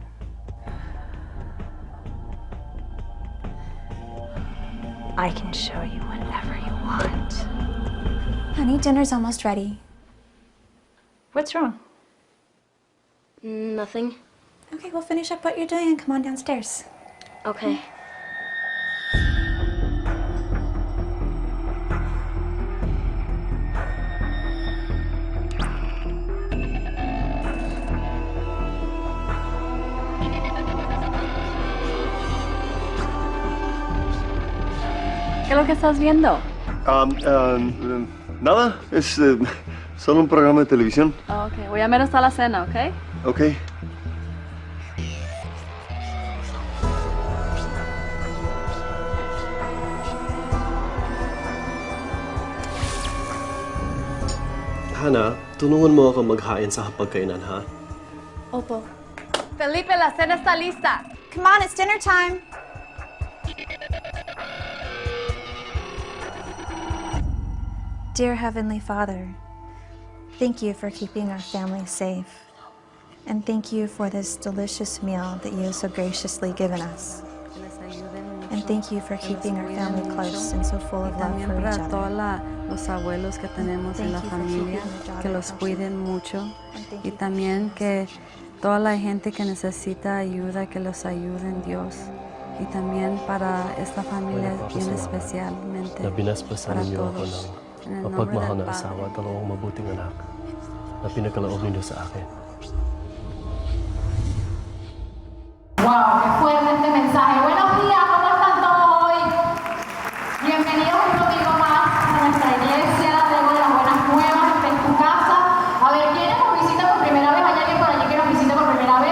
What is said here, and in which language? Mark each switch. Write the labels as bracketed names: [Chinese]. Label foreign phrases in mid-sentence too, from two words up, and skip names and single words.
[English] I can show you whenever you want. Honey, dinner's almost ready. What's wrong? Nothing. Okay, we'll finish up what you're doing and come on downstairs. Okay. [Spanish] ¿Qué es lo que estás viendo? Nada, es solo un programa de televisión. Oh, ok, voy a ver hasta la cena, ¿ok? Ok. [Filipino] Hana, tulungan mo ako maghain sa hapagkainan, ha? Opo. [Spanish] Felipe, la cena está lista. [English] Come on, it's dinner time. Dear Heavenly Father, thank you for keeping our family safe. And thank you for this delicious meal that you have so graciously given us. And thank you for keeping our family close and so full of love for each other. [Spanish] Los abuelos que tenemos en la [English] Thank you for [Spanish] familia, [English] keeping your daughter [Spanish] que los [English] Ashley. [Spanish] cuiden mucho [English] And thank [Spanish] y [English] you for [Spanish] también [English] keeping [Spanish] que [English] us. [Spanish] toda la gente que necesita ayuda, que los ayuden Dios. Y también para esta familia [Filipino] Papa, [Spanish] bien [Filipino] salamat [Spanish] especialmente [Filipino] na binasbasan [Spanish] para [Filipino] ninyo ako [Spanish] todos. [Filipino] ng [Spanish] En el nombre [Filipino] mapagmahal [Spanish] del [Filipino] na [Spanish] Padre. [Filipino] asawa at dalawang mabuting anak na pinagkaloob ninyo sa akin. [Spanish] ¡Wow! ¡Qué fuerte este mensaje! Buenos días, ¿cómo están todos hoy? Bienvenidos un domingo más a nuestra iglesia. Tengo las buenas nuevas, esta es tu casa. A ver, ¿quiénes nos visitan por primera vez? ¿Hay alguien por allí que nos visite por primera vez?